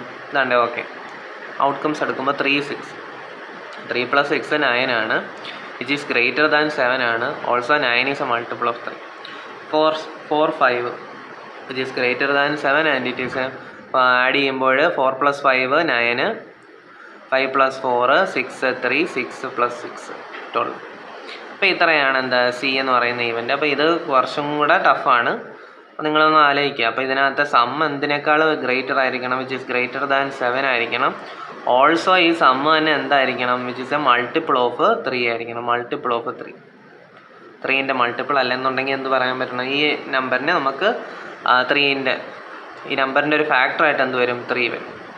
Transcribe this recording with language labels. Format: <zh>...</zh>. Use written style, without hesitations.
<ml>ഇതാണ്ട് okay, outcomes എടുക്കുമ്പോൾ 3 + 6 9 ആണ്,</ml> <en>which is greater than 7</en> <ml>ആണ്.</ml> <en>Also 9 is a multiple of 3. 4 5, which is greater than 7 and it is</en> <ml>add ചെയ്യുമ്പോൾ</ml> <en>4 + 5 9, 5 + 4 6 3, 6 + 6 12.</en> <ml>അപ്പോൾ ഇത്രയാണ് എന്താ സി എന്ന് പറയുന്ന ഈവൻ്റ്. അപ്പോൾ ഇത് കുറച്ചും കൂടെ ടഫാണ്. അപ്പോൾ നിങ്ങളൊന്ന് ആലോചിക്കുക. അപ്പോൾ ഇതിനകത്ത് സം എന്തിനേക്കാൾ ഗ്രേറ്റർ ആയിരിക്കണം,</ml> <en>which is greater than 7</en> <ml>ആയിരിക്കണം. ഓൾസോ ഈ സം തന്നെ എന്തായിരിക്കണം,</ml> <en>which is a multiple of 3</en> <ml>ആയിരിക്കണം. മൾട്ടിപ്പിൾ ഓഫ് 3, 3ൻ്റെ മൾട്ടിപ്പിൾ അല്ലെന്നുണ്ടെങ്കിൽ എന്ത് പറയാൻ പറ്റണം, ഈ നമ്പറിനെ നമുക്ക് 3ൻ്റെ ഈ നമ്പറിൻ്റെ ഒരു ഫാക്ടറായിട്ട് എന്ത് വരും, 3 വരും.</ml>